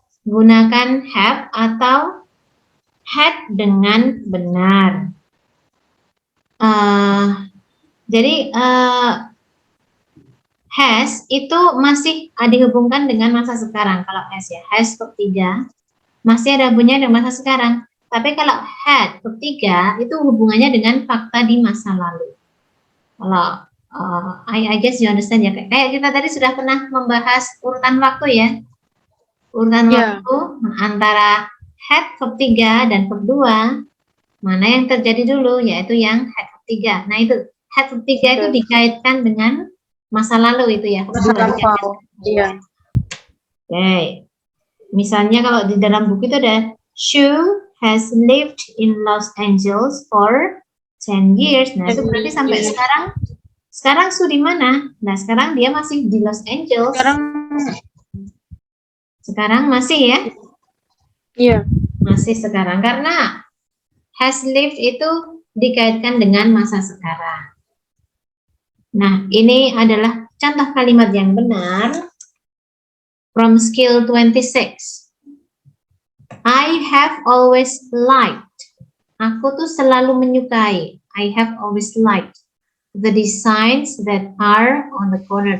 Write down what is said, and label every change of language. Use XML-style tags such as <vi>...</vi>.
<id>Gunakan have atau had dengan benar. Jadi has itu masih dihubungkan dengan masa sekarang. Kalau has ya, has verb 3 masih ada hubungannya dengan masa sekarang. Tapi kalau had verb 3 itu hubungannya dengan fakta di masa lalu. Kalau</id> <en>I guess you understand</en> <id>ya. Kayak kita tadi sudah pernah membahas urutan waktu ya. Urutan waktu antara had verb 3 dan verb 2. Mana yang terjadi dulu, yaitu yang had verb 3. Nah itu, had verb 3 itu dikaitkan dengan masa lalu itu ya. Masa lampau. Iya. Oke. Misalnya kalau di dalam buku itu ada</id> <en>Sue has lived in Los Angeles for 10 years.</en> <id>Nah, itu berarti sampai sekarang Sue di mana? Nah, sekarang dia masih di Los Angeles. Sekarang masih ya? Iya. Masih sekarang karena</id> <en>has lived</en> <id>itu dikaitkan dengan masa sekarang. Nah, ini adalah contoh kalimat yang benar</id> <en>from skill 26. I have always liked.</en> <id>Aku tuh selalu menyukai.</id> <en>I have always liked the designs that are on the corner.</en>